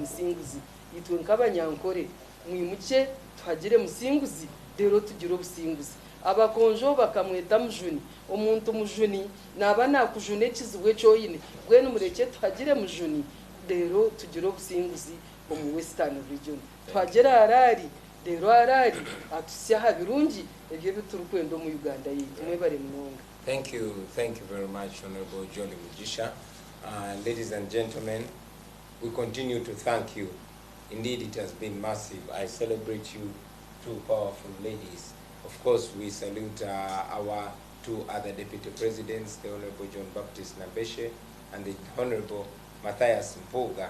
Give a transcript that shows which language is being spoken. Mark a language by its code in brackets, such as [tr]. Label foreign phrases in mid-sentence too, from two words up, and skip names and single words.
[nyn] musinguzi yitwe nk'abanyankore mwimuke tuhagire musinguzi rero tugire obusinguzi abakonjo bakamweta mujuni omuntu mujuni naba nakujune kizibwe cyoyine bwene mureke tuhagire mujuni rero tugire obusinguzi omu Western region tuhagire arari rero arari atusyaha birungi ebyo biturukwendo mu Uganda yitu mwebare munonga. [en] Thank you very much, Honorable Jolly Mugisha. Ladies and gentlemen, we continue to thank you. Indeed, it has been massive. I celebrate you, two powerful ladies. Of course, we salute our two other deputy presidents, the Honorable John Baptist Nabeshe and the Honorable Matthias Mpuga.